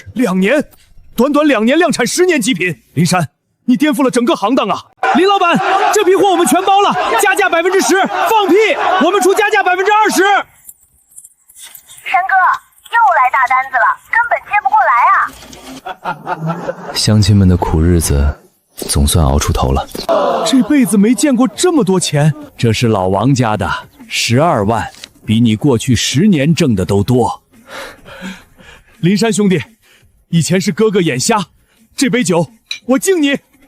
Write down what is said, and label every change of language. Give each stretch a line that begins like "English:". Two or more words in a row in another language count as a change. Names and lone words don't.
Chinese: 2 年，短短2年量產10年極品，林山，你顛覆了整個行當啊！林老闆，這批貨我們全包了，加價10%，放屁，我們出加價20%。山哥又來大單子了，根本接不過來啊！鄉親們的苦日子总算熬出头了。这辈子没见过这么多钱，这是老王家的12万，比你过去10年挣的都多。林山兄弟，以前是哥哥眼瞎，这杯酒我敬你。